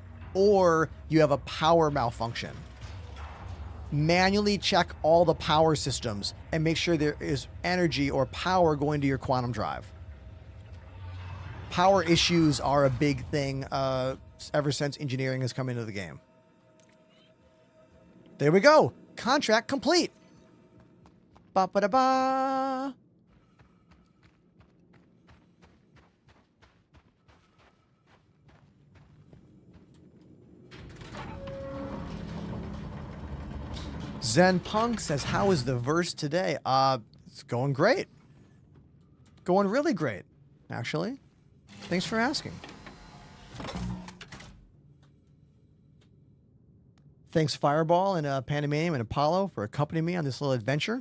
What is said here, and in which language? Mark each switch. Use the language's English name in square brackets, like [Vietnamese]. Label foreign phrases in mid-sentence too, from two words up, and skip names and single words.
[English] Or you have a power malfunction. Manually check all the power systems and make sure there is energy or power going to your quantum drive. Power issues are a big thing ever since engineering has come into the game. There we go. Contract complete. Ba-ba-da-ba. Zen Punk says, how is the verse today? It's going great. Going really great, actually. Thanks for asking. Thanks Fireball and Pandemanium and Apollo for accompanying me on this little adventure.